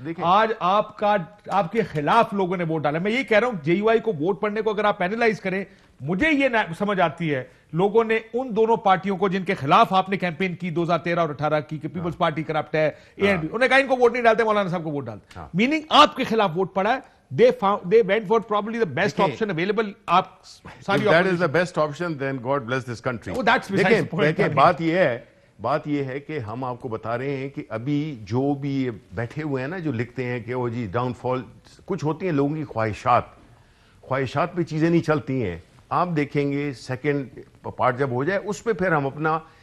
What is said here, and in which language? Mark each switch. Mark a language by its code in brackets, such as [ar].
[ur] آج آپ کے خلاف لوگوں نے ووٹ ڈالا. میں یہ کہہ رہا ہوں, جے یو آئی کو ووٹ پڑنے کو اگر آپ اینالائز کریں, مجھے یہ سمجھ آتی ہے لوگوں نے ان دونوں پارٹیوں کو جن کے خلاف آپ نے کیمپین کی 2013 اور 18 کی کہ پیپلز پارٹی کرپٹ ہے, انہوں نے کہا ان کو ووٹ نہیں ڈالتے, مولانا صاحب کو ووٹ ڈالتے. میننگ آپ کے خلاف ووٹ پڑا ہے. [en] they went for probably the best option available. [ur] آپ ساری [en] that is the best option, then God bless this country. Oh, that's besides the point. [ur] دیکھیں بات یہ ہے کہ ہم آپ کو بتا رہے ہیں کہ ابھی جو بھی بیٹھے ہوئے ہیں نا, جو لکھتے ہیں کہ وہ جی ڈاؤن فال, کچھ ہوتی ہیں لوگوں کی خواہشات پہ چیزیں نہیں چلتی ہیں. آپ دیکھیں گے سیکنڈ پارٹ جب ہو جائے, اس پہ پھر ہم اپنا